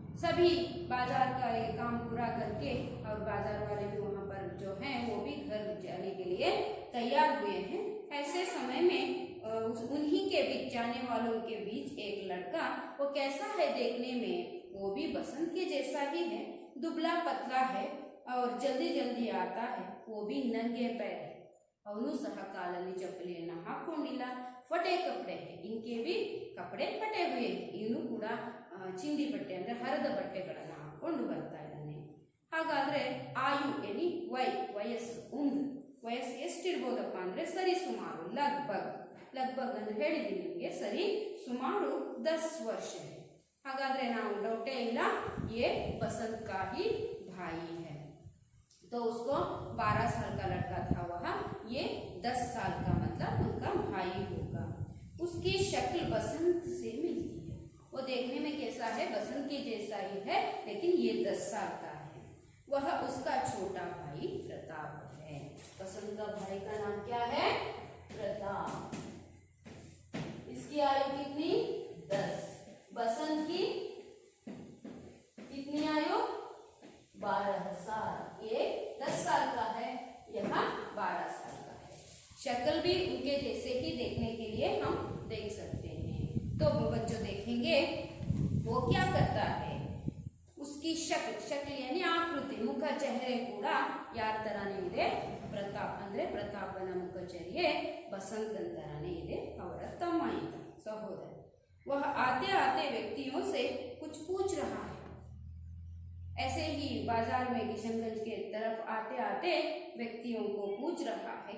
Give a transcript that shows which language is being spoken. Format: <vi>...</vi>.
<hi>सभी बाजार का ये काम पूरा करके, और बाजार वाले भी वहाँ पर जो हैं वो भी घर जाने के लिए तैयार हुए हैं। ऐसे समय में उन्हीं के बीच, जाने वालों के बीच एक लड़का, वो कैसा है देखने में, वो भी बसंत के जैसा ही है, दुबला पतला है और जल्दी जल्दी आता है, वो भी नंगे पैर है।</hi> <kn>ಅವನು ಸಹ ಕಾಲಲ್ಲಿ ಚಪ್ಪಲಿಯನ್ನು ಹಾಕೊಂಡಿಲ್ಲ,</kn> <hi>ಫಟೆ ಕಪಡೆ है, इनके भी कपड़े फटे हुए हैं,</hi> <kn>ಇವನು ಕೂಡ ಚಿಂದಿ ಬಟ್ಟೆ ಅಂದ್ರೆ ಹರಿದ ಬಟ್ಟೆಗಳನ್ನು ಹಾಕೊಂಡು ಬರ್ತಾ ಇದ್ದಾನೆ। ಹಾಗಾದ್ರೆ ಆಯು ಎನಿ ವಯಸ್ಸು, ವಯಸ್ಸು ಎಷ್ಟಿರ್ಬೋದಪ್ಪ ಅಂದ್ರೆ ಸರಿ ಸುಮಾರು ಲಗ್ಭಗ್ ಅಂತ ಹೇಳಿದೀನಿ ನಿಮಗೆ, ಸರಿ ಸುಮಾರು 10 ವರ್ಷ है। ಹಾಗಾದ್ರೆ ನಾವು ಡೌಟೇ ಇಲ್ಲ,</kn> <hi>ये बसंत का ही भाई है। तो उसको 12 साल का लड़का था वह, ये 10 साल का मतलब उनका भाई होगा। उसकी शक्ल बसंत से मिलती है, वो देखने में कैसा है, बसंत के जैसा ही है, लेकिन ये 10 साल का है। वह उसका छोटा भाई प्रताप है। बसंत का भाई का नाम क्या है, प्रताप। इसकी आयु कितनी, 10। बसंत की कितनी आयु, 12 साल। ये 10 साल का है, यहाँ 12 साल का है। शक्ल भी उनके जैसे ही देखने के लिए हम देख सकते हैं। तो बच्चों देखेंगे वो क्या करता है, उसकी शक्ल यानी आकृति, मुख चेहरे</hi> <kn>ಕೂಡ ಯಾರ ತರಾನೇ ಇದೆ, ಪ್ರತಾಪ್ ಅಂದ್ರೆ ಪ್ರತಾಪನ ಮುಖಚರ್ಯೆ ಬಸಂತನ ತರಾನೇ ಇದೆ, ಅವರ ತಮ್ಮ ಇದ್ದ ಸಹೋದರ।</kn> <hi>वह आते आते व्यक्तियों से कुछ पूछ रहा है। ऐसे ही बाजार में किशनगंज के तरफ आते आते व्यक्तियों को पूछ रहा है।</hi>